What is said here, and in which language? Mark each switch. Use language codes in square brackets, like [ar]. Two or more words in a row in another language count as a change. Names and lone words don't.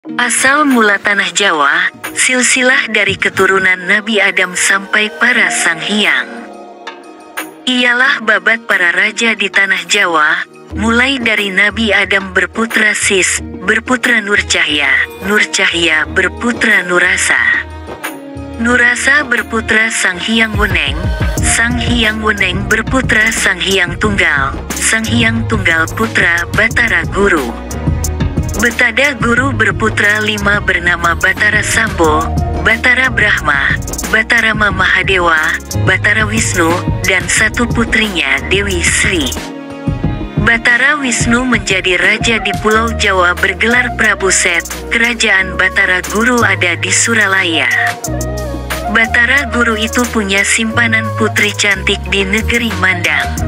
[id] Asal mula tanah Jawa, silsilah dari keturunan Nabi Adam sampai para sang hyang. Ialah babat para raja di tanah Jawa, mulai dari Nabi Adam berputra Sis, berputra Nur Cahya berputra Nurasa. Nurasa berputra Sang Hyang Weneng berputra Sang Hyang Tunggal putra Batara Guru. Betada Guru berputra 5 bernama Batara Sambo, Batara Brahma, Batara Mahadewa, Batara Wisnu, dan 1 putrinya Dewi Sri. Batara Wisnu menjadi raja di Pulau Jawa bergelar Prabu Set. Kerajaan Batara Guru ada di Suralaya. Batara Guru itu punya simpanan putri cantik di negeri Mandang.